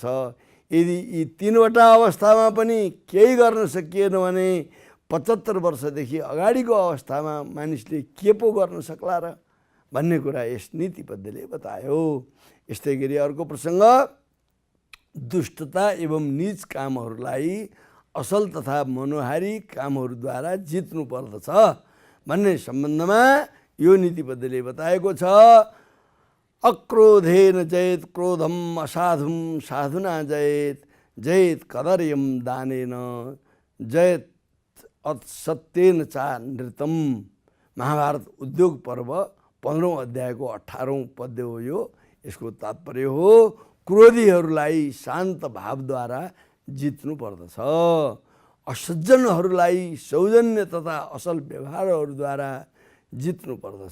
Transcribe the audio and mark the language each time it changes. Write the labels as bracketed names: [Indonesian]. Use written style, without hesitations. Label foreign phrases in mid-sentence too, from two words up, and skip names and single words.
[Nepali] यदि यी तीनवटा अवस्थामा पनि केही गर्न सकिएन भने 75 वर्षदेखि अगाडिको अवस्थामा मानिसले के पो गर्न सक्ला र भन्ने कुरा यस नीतिबद्धले बतायो। यस्तै गरी अर्को प्रसङ्ग, दुष्टता एवं नीच कामहरूलाई असल तथा मनोहारी कामहरूद्वारा जित्नु पर्दछ भन्ने सम्बन्धमा यो नीतिबद्धले बताएको छ। [Sanskrit] अक्रोधेन जयेत क्रोधम असाधुम साधुना जयेत जयेत कदर्यम दानेन जयेत सत्येन चा नृतम। [Nepali] महाभारत उद्योग पर्व 15औं अध्यायको 18औं पद्य हो यो। यसको तात्पर्य हो क्रोधीहरूलाई शान्त भावद्वारा जित्नु पर्दछ, असज्जनहरूलाई सौजन्य तथा असल व्यवहारहरूद्वारा जित्नु पर्दछ।